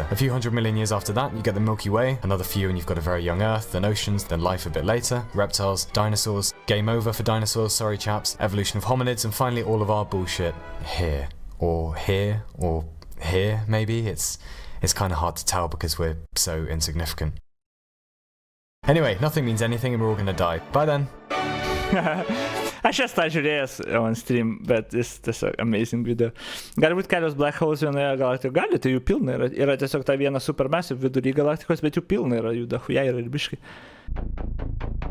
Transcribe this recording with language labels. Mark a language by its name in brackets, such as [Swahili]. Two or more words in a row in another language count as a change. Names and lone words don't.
[English] A few 100 million years after that, you get the Milky Way, another few and you've got a very young Earth, then oceans, then life a bit later, reptiles, dinosaurs, game over for dinosaurs, sorry chaps, evolution of hominids, and finally all of our bullshit here. Or here, or here, maybe? It's kind of hard to tell because we're so insignificant. Anyway, nothing means anything and we're all gonna die. Bye then! [Lithuanian] Aš jas tą žiūrėjęs [English] on stream, [Lithuanian] bet jis tiesiog [English] amazing video. [Lithuanian] Galbūt kelios [English] black holes [Lithuanian] vienoje galaktikoje, gali, tai jų pilna yra. Yra tiesiog ta viena supermassive vidury galaktikos, bet jų pilna yra, jų dahuja yra ir biškai.